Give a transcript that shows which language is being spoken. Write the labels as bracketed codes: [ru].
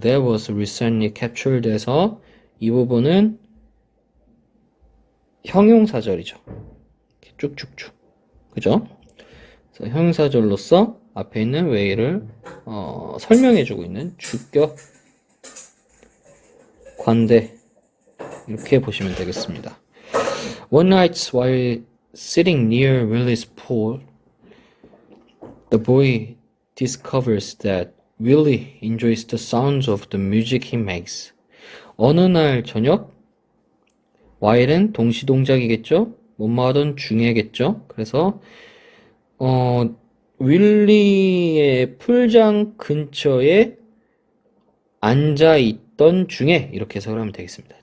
[en] That was recently captured [ko] 에서 이 부분은 형용사절이죠. 쭉쭉쭉. 그죠? 형용사절로서 앞에 있는 way를 설명해주고 있는 주격 관대 이렇게 보시면 되겠습니다. [en] One night while sitting near Willie's pool, the boy discovers that Willie enjoys the sounds of the music he makes. [ko] 어느 날 저녁 while은 동시동작이겠죠? 뭐뭐 하던 중에겠죠? 그래서 윌리의 풀장 근처에 앉아있던 중에 이렇게 해석을 하면 되겠습니다.